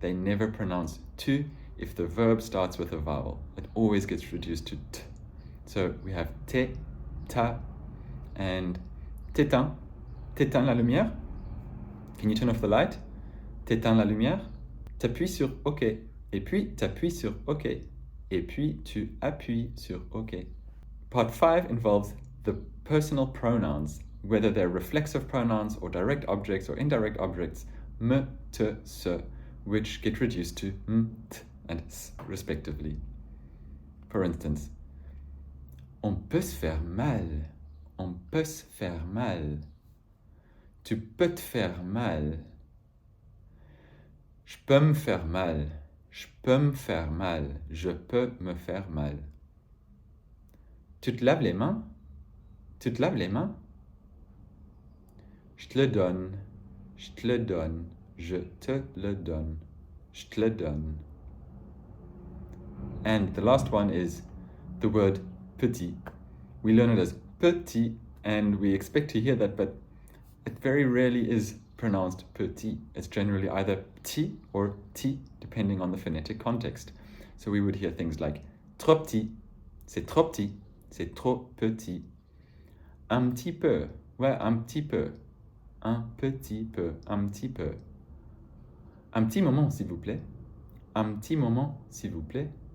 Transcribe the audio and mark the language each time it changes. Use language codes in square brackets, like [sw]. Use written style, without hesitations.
[en] They never pronounce tu if the verb starts with a vowel. It always gets reduced to t. So we have te, ta, and t'éteins. [fr] T'éteins la lumière? [en] Can you turn off the light? [fr] T'éteins la lumière? T'appuies sur OK. Et puis t'appuies sur OK. Et puis tu appuies sur OK. [en] Part 5 involves the personal pronouns, whether they're reflexive pronouns or direct objects or indirect objects, me, te, se, which get reduced to m, t, and s, respectively. For instance, [fr] on peut se faire mal. On peut se faire mal. Tu peux te faire mal. Je peux me faire mal. Je peux me faire mal. Je peux me faire mal. Tu te laves les mains? Tu te laves les mains? Je te le donne. Je te le donne. Je te le donne. Je te le donne. [en] And the last one is the word petit. We learn it as petit, and we expect to hear that, but it very rarely is pronounced petit. It's generally either petit or ti, depending on the phonetic context. So we would hear things like [fr] trop petit, c'est trop petit, c'est trop petit. Un petit peu, ouais, un petit peu. Un petit peu, un petit peu. Un petit moment, s'il vous plaît. Un petit moment, s'il vous plaît.